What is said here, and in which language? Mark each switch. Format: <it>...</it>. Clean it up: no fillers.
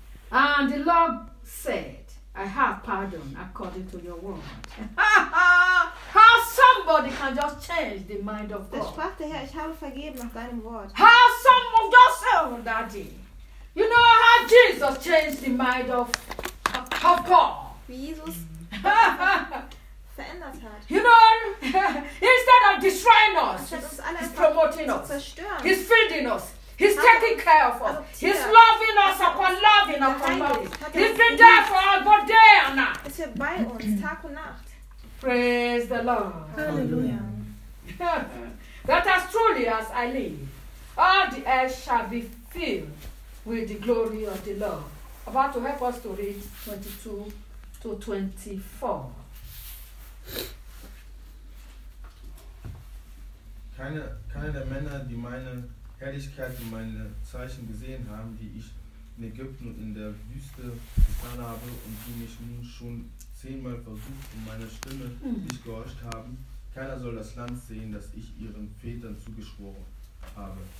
<en>And the Lord said, I have pardoned according to your word. How somebody can just change the mind of God?</en> <de>Das sprach der Herr, ich habe vergeben nach deinem Wort.</de> <en>How someone just said, Daddy. You know how Jesus changed the mind of Paul.</en> <de>Jesus verändert hat.</de> <en>You know, instead of destroying us, he's promoting us.</en> <de>Zerstören.</de> <en>He's feeding us. He's taking care of us. He's loving us upon loving upon loving. He's been there for us both day and night.</en> <de>Ist er bei uns, Tag und Nacht.</de> <en>Praise the Lord. Hallelujah. That as truly as I live, all the earth shall be filled with the glory of the Lord. About to help us to read 22 to 24.</en> <de>Keine der Männer, die meine Herrlichkeit und meine Zeichen gesehen haben, die ich in Ägypten und in der Wüste getan habe und die mich nun schon 10-mal versucht und meine Stimme nicht gehorcht haben, keiner soll das Land sehen, das ich ihren Vätern zugeschworen habe.</de>